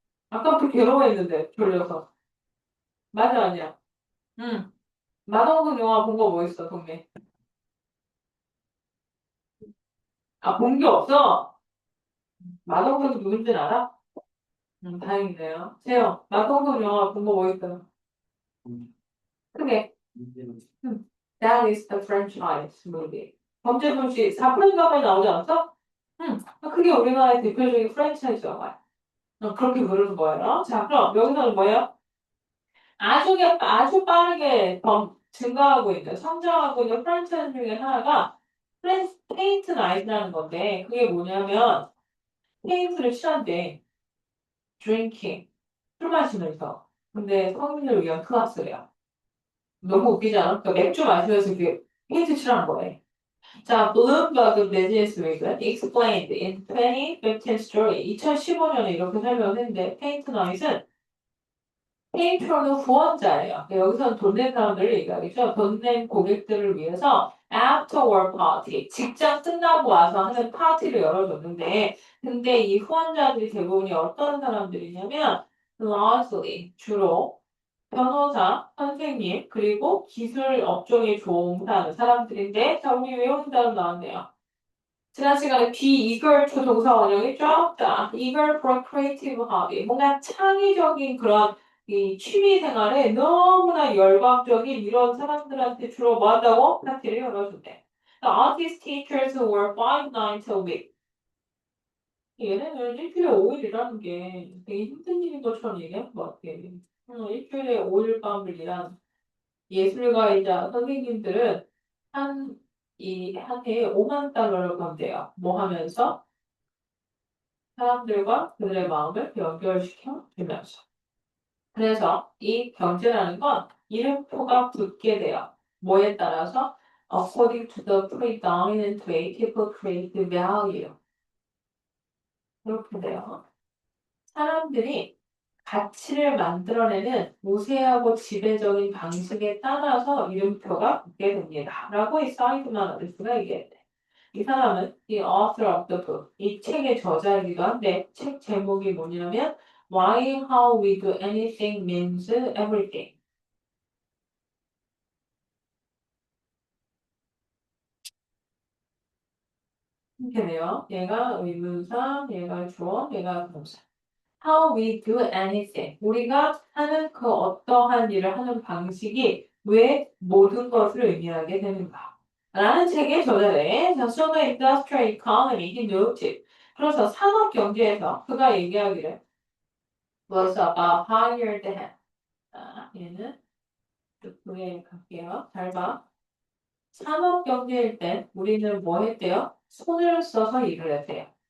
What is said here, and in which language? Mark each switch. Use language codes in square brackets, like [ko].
[ko] 아까부터 괴로워했는데, 졸려서. 맞아, 아니야? 응. 마동석 영화 본 거 뭐 있어, 동네? 본 게 없어? 마동석이 누군지는 알아? 다행이네요. 세영, 마동석 영화 본 거 뭐 있어? 크게. [en] That is the franchise movie. [ko] 범죄도시 4편인가까지 나오지 않았어? 그게 우리나라의 대표적인 프랜차이즈 영화야. 그렇게 부르는 거예요. 자, 그럼 여기서는 뭐예요? 아주 빠르게 증가하고 있는, 성장하고 있는 프랜차이즈 중에 하나가 페인트 나이트라는 건데, 그게 뭐냐면, 페인트를 칠한대. drinking. 술 마시면서. 근데 성인을 위한 클래스래요. 너무 웃기지 않아? 그러니까 맥주 마시면서 이렇게 페인트 칠하는 거래. [en] 자, Bloomberg Businessweek explained in 2015 story. [ko] 2015년에 이렇게 설명했는데, 페인트 나이트는 페이트론은 후원자예요. 여기서는 돈 낸 사람들을 얘기하겠죠. 돈 낸 고객들을 위해서 [en] after work party, [ko] 직장 끝나고 와서 하는 파티를 열어줬는데, 근데 이 후원자들이 대부분이 어떤 사람들이냐면, largely, 주로 변호사, 선생님, 그리고 기술 업종에 종사하는 사람들인데, 자, 우리 외우는 단어 나왔네요. 지난 시간에 be eager to 동사 원형이 쫙다. [en] eager for creative hobby. [ko] 뭔가 창의적인 그런 이 취미 생활에 너무나 열광적인 이런 사람들한테 주로 뭐 한다고? 파티를 열어준대. [en] The artist teachers were 5 nights a week. [ko] 얘네는 일주일에 5일이라는 게 되게 힘든 일인 것처럼 얘기하는 것 같아. 일주일에 5일 밤을 일한 예술가이자 선생님들은 한 해에 5만 달러를 번대요. 뭐 하면서? 사람들과 그들의 마음을 연결시켜 주면서. 그래서 이 경제라는 건 이름표가 붙게 돼요. 뭐에 따라서? [en] According to the predominant way people create value. [ko] 이렇게 돼요. 사람들이 가치를 만들어내는 우세하고 지배적인 방식에 따라서 이름표가 붙게 됩니다. 라고 이 사이드만 어디스가 얘기했대. 이 사람은 [en] the author of the book, [ko] 이 책의 저자이기도 한데 책 제목이 뭐냐면 Why How We Do Anything Means Everything. 이렇게 돼요. 얘가 의문사, 얘가 주어, 얘가 동사. [en] How we do anything. [ko] 우리가 하는 그 어떠한 일을 하는 방식이 왜 모든 것을 의미하게 되는가. 라는 책의 저자래. [en] 자, So the industrial economy, he noted. [ko] 그래서 산업 경제에서 그가 얘기하기를 [en] was about hired hand. [ko] 자, 얘는 그에 갈게요. 잘 봐. 산업 경제일 땐 우리는 뭐 했대요? 손을 써서 일을 했대요.